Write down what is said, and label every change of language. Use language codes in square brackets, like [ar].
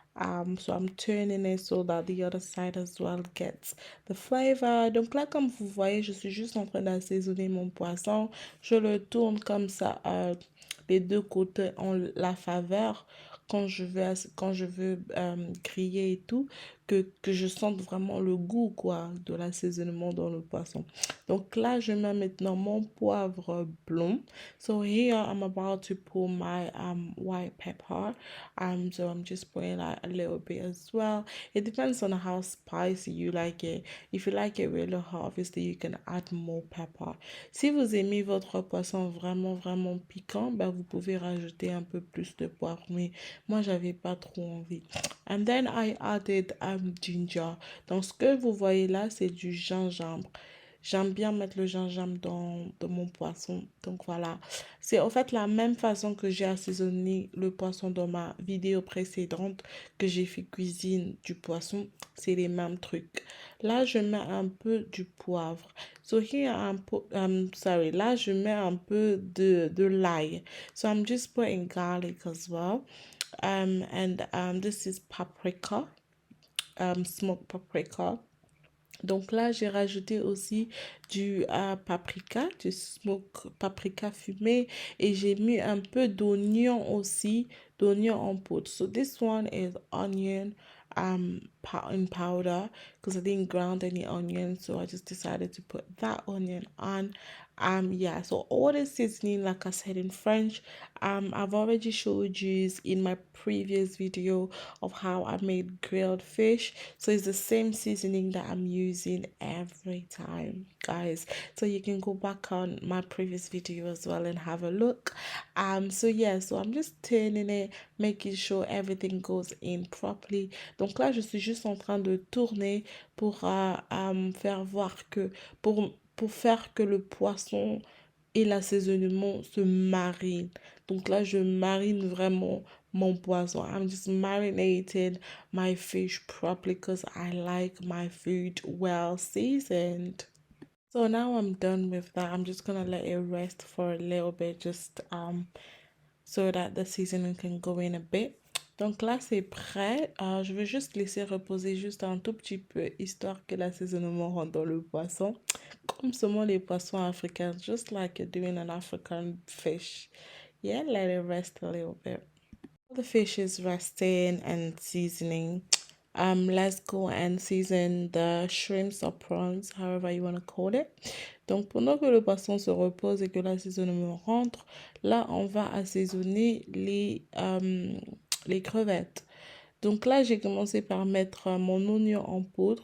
[en] So I'm turning it so that the other side as well gets the flavor. [fr] Donc là, comme vous voyez, je suis juste en train d'assaisonner mon poisson. Je le tourne comme ça, les deux côtés ont la faveur. Quand je veux griller et tout, que je sente vraiment le goût, quoi, de l'assaisonnement dans le poisson. Donc là, je mets maintenant mon poivre blanc. [en] So here I'm about to pour my white pepper. So I'm just putting like a little bit as well. It depends on how spicy you like it. If you like it really hot, obviously you can add more pepper. [fr] Si vous aimez votre poisson vraiment piquant, ben vous pouvez rajouter un peu plus de poivre. Mais moi, j'avais pas trop envie. [en] And then I added ginger. [fr] Donc ce que vous voyez là, c'est du gingembre. J'aime bien mettre le gingembre dans mon poisson. Donc voilà. C'est en fait la même façon que j'ai assaisonné le poisson dans ma vidéo précédente que j'ai fait cuisine du poisson. C'est les mêmes trucs. Là, je mets un peu du poivre. [en] So here sorry. [fr] Là, je mets un peu de l'ail. [en] So I'm just putting garlic as well. And this is paprika. Smoked paprika. Donc là, j'ai rajouté aussi du paprika, du smoke paprika fumé. Et j'ai mis un peu d'oignon aussi, d'oignon en poudre. So this one is onion in powder because I didn't ground any onion. So I just decided to put that onion on. Yeah, so all the seasoning, like I said in French, I've already showed you in my previous video of how I made grilled fish. So it's the same seasoning that I'm using every time, guys. So you can go back on my previous video as well and have a look. So yeah, so I'm just turning it, making sure everything goes in properly. [fr] Donc là, je suis juste en train de tourner pour faire voir que pour faire que le poisson et l'assaisonnement se marinent. Donc là, je marine vraiment mon poisson. [en] I'm just marinating my fish properly because I like my food well seasoned. So now I'm done with that. I'm just gonna let it rest for a little bit, just so that the seasoning can go in a bit. [fr] Donc là, c'est prêt. Je vais juste laisser reposer juste un tout petit peu, histoire que l'assaisonnement rentre dans le poisson. Comme seulement les poissons africains, [en] just like you're doing an African fish. Yeah, let it rest a little bit. The fish is resting and seasoning. Let's go and season the shrimps or prawns, however you want to call it. [fr] Donc, pendant que le poisson se repose et que l'assaisonnement rentre, là, on va assaisonner les crevettes. Donc là, j'ai commencé par mettre mon oignon en poudre.